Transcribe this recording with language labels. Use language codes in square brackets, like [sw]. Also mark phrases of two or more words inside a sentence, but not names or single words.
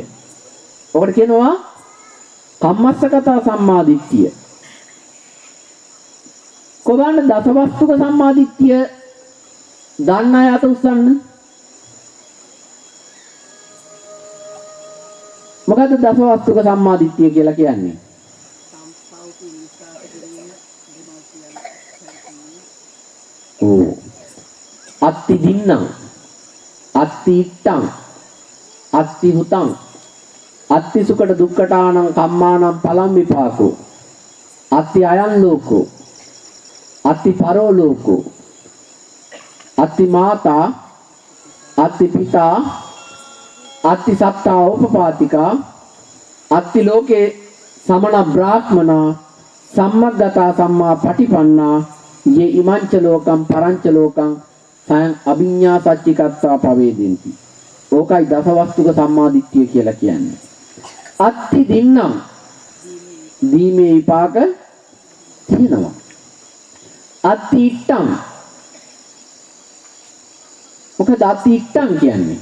[si] ඔකට කියනවා කම්මස්සගත සම්මාදිට්ඨිය. කොහොමද දසවස්තුක සම්මාදිට්ඨිය දන්න අය අත උස්සන්න? මොකද්ද දසවස්තුක සම්මාදිට්ඨිය කියලා කියන්නේ? [pi] අත්ති දින්නම් අත්ති ඉත්තං අත්ති හුතං අත්ති සුකට දුක්ඛටානං කම්මානං පලම් විපාකෝ අත්ති අයං ලෝකෝ අත්ති පරෝ ලෝකෝ අත්ති මාතා අත්ති පිතා අත්ති සත්තා උපපාතිකා අත්ති ලෝකේ සමන බ්‍රාහ්මනා සම්මග්ගතා සම්මා පටිපන්නා යේ ඉමංච ලෝකම් පරංච ලෝකං සයන් අභිඤ්ඤා සච්චිකත්තා පවේදෙන්ති. [si] ඕකයි දසවස්තුක සම්මාදිට්ඨිය කියලා කියන්නේ. [pi] අත්ති දින්නම් [si] දීමේ විපාක තියෙනවා. [pi] අත්ති ඉත්තං [si] මොකද [pi] අත්ති ඉත්තං [si] කියන්නේ?